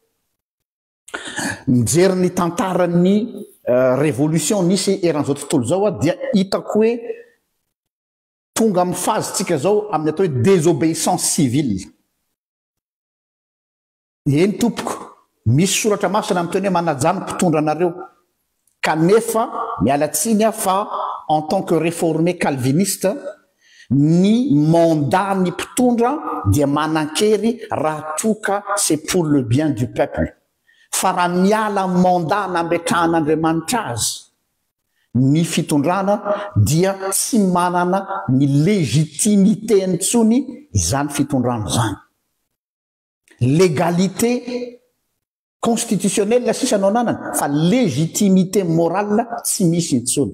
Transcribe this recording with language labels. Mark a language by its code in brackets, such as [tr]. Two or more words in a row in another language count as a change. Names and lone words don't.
[mg] mijery ny tantaran'ny révolution nisy eran'izao tontolo zao dia hitako hoe tonga amin'ny phase-tsika zao amin'ny atao hoe [fr] désobéissance civile. [mg] Eny tompoko misy soratra masina amiteny hoe manajany mpitondra anareo kanefa mialatsiny fa [fr] en tant que réformé calviniste [mg] ny mandat ny mpitondra dia manan-kery raha toka [fr] c'est pour le bien du peuple. [mg] Fa raha miala mandat nametrahan'Andriamanitra azy ny fitondrana dia tsy manana ny légitimité intsony izany fitondrana zany. [fr] Légalité constitutionnelle [mg] sisa no ananany fa [fr] légitimité morale [mg] tsy misy intsony.